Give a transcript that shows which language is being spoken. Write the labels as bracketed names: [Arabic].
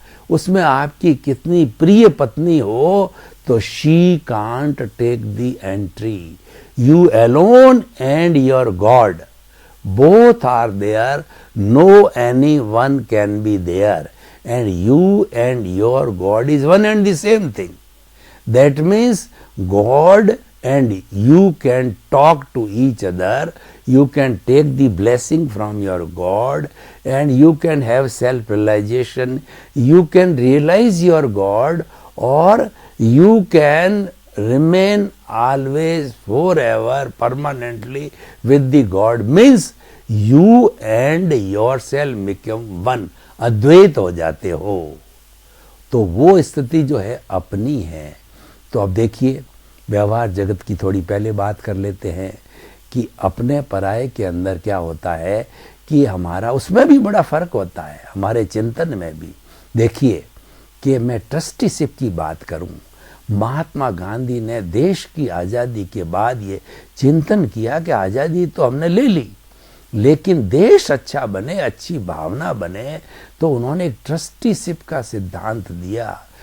[Hindi] उसमें आपकी कितनी प्रिय पत्नी हो तो [English] She can't take the entry. You alone and your God both are there, no any one can be there, and you and your God is one and the same thing. That means God and you can talk to each other, you can take the blessing from your God, and you can have self-realization, you can realize your God, or you can remain always forever permanently with the God. Means you and yourself become one, [Hindi] अद्वैत हो जाते हो। तो वो स्थिति जो है अपनी है। तो अब देखिए, व्यवहार जगत की थोड़ी पहले बात कर लेते हैं कि अपने पराये के अंदर क्या होता है कि हमारा उसमें भी बड़ा फर्क होता है, हमारे चिंतन में भी। देखिए कि मैं ट्रस्टीशिप की बात करूं, महात्मा गांधी ने देश की आज़ादी के बाद ये चिंतन किया कि आज़ादी तो हमने ले ली, लेकिन देश अच्छा बने, अच्छी भावना बने, तो उन्होंने एक ट्रस्टीशिप का सिद्धांत दिया।